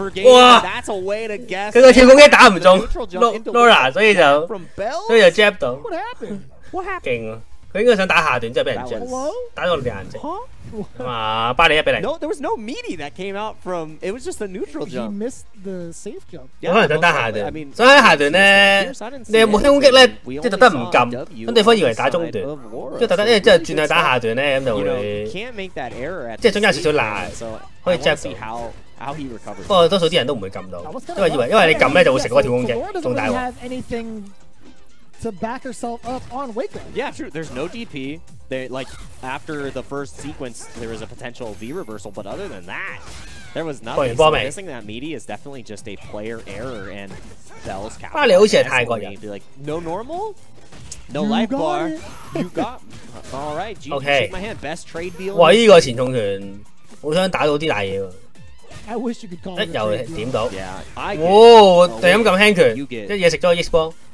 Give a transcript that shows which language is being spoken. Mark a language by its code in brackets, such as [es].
[yue] 哇！佢個跳攻擊打唔中 Laura， 所以就 jab 到，勁啊！佢應該想打下段，之後俾人 jab， 打到兩隻。啊，8-1。 [en] No, there was no meaty that came out from. It was just a neutral jump. He missed the safe jump. [yue] 可能想打下段，所以喺下段咧，你有冇輕攻擊咧？即係特登唔撳，咁對方以為打中段，即係特登，因為之後轉去打下段咧，咁就會即係中間有少少賴，可以 jab 到。不過多數啲人都唔會撳到，因為你撳咧就會食嗰個跳攻擊，仲大鑊。 [en] To back herself up on Wake Up. Yeah, true. There's no DP. They like after the first sequence, there was a potential V reversal, but other than that, there was nothing. So missing that meaty is definitely just a player error, and Bell's cap. [yue] 你好似係泰國人。 [en] Be like, no normal, no life bar. You got. All right, shake my hand. Best trade deal. 哇！ [yue] 呢個前重拳好想打到啲大嘢喎。 [en] I wish you could call. [yue] 一又點到？哦，就咁撳輕拳，一嘢食咗 X 波。